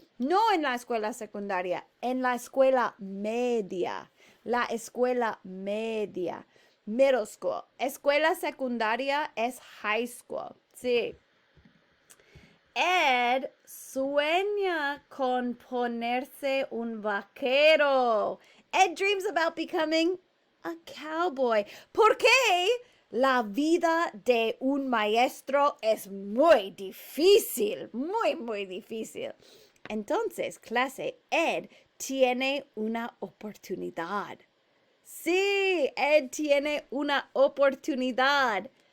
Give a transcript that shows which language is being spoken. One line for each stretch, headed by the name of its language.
Spanish: No en la escuela secundaria, en la escuela media. La escuela media. Middle school. Escuela secundaria es high school. Sí. Ed sueña con ponerse un vaquero.
English: Ed dreams about becoming a cowboy.
Spanish: ¿Por qué? La vida de un maestro es muy difícil, muy difícil. Entonces, clase, Ed tiene una oportunidad. Sí, Ed tiene una oportunidad.